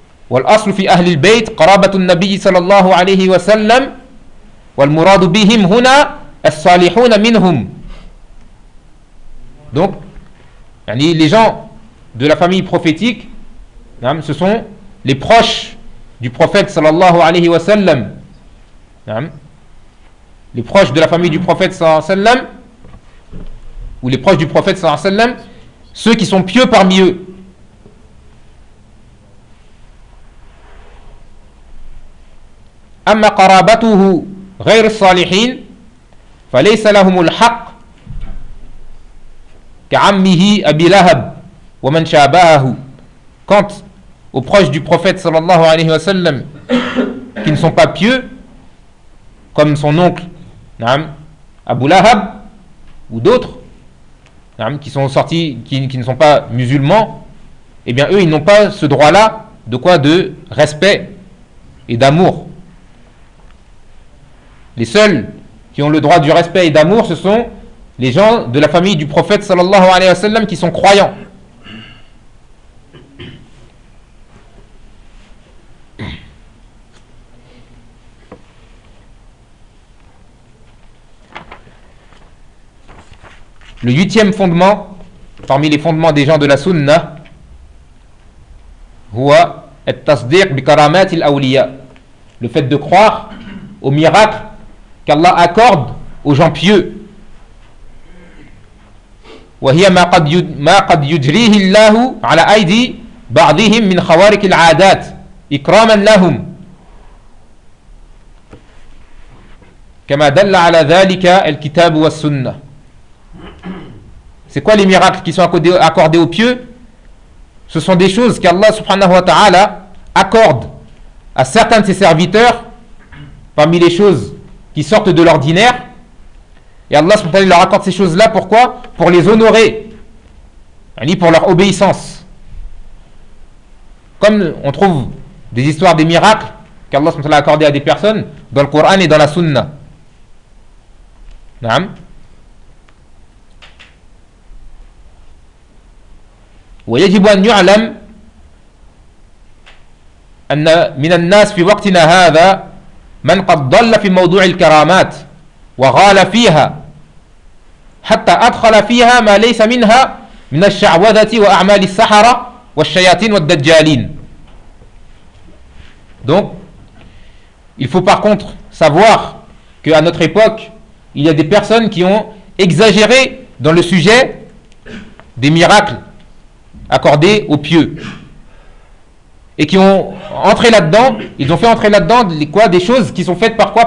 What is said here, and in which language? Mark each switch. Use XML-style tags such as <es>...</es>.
<ar>والأصل في أهل البيت قرابة النبي صلى الله عليه وسلم والمراد بهم هنا الصالحون منهم.</ar> <fr>Donc يعني les gens de la famille prophétique, نعم, ce sont les proches du prophète صلى الله عليه وسلم, نعم, les proches de la famille du prophète صلى الله عليه وسلم, ou les proches du prophète صلى الله عليه وسلم, ceux qui sont pieux parmi eux.</fr> <ar>أما قرابته غير الصالحين فليس لهم الحق كعمه أبي لهب ومن شابهه.</ar> <fr>Quant aux proches du prophète sallallahu alayhi wa sallam qui ne sont pas pieux comme son oncle, n'am, Abu Lahab, ou d'autres, n'am, qui sont sortis, qui ne sont pas musulmans, eh bien eux ils n'ont pas ce droit là de quoi, de respect et d'amour. Les seuls qui ont le droit du respect et d'amour, ce sont les gens de la famille du prophète sallallahu alayhi wa sallam qui sont croyants. Le huitième fondement parmi les fondements des gens de la sunna,</fr> <ar>huwa at-tasdiq bi karamat al-awliya,</ar> <fr>le fait de croire au miracle qu'Allah accorde aux gens pieux.</fr> <ar>وهي ما قد يجريه الله على أيدي بعضهم من خوارق العادات إكراما لهم كما دل على ذلك الكتاب والسنة.</ar> <fr>C'est quoi les miracles qui sont accordés aux pieux? Ce sont des choses qu'Allah subhanahu wa ta'ala accorde à certains de ses serviteurs parmi les choses qui sortent de l'ordinaire. Et Allah subhanahu wa ta'ala leur accorde ces choses-là, pourquoi ? Pour les honorer, yani pour leur obéissance. Comme on trouve des histoires, des miracles qu'Allah subhanahu wa ta'ala a accordé à des personnes dans le Coran et dans la Sunna. Naam.</fr> <ar>ويجب أن يعلم أن من الناس في وقتنا هذا من قد ضل في موضوع الكرامات وغال فيها حتى أدخل فيها ما ليس منها من الشعوذة وأعمال السحرة والشياطين والدجالين.</ar> <fr>Donc, il faut par contre savoir que à notre époque, il y a des personnes qui ont exagéré dans le sujet des miracles accordés aux pieux. Et qui ont entré là-dedans, ils ont fait entrer là-dedans quoi, des choses qui sont faites par quoi ?</fr>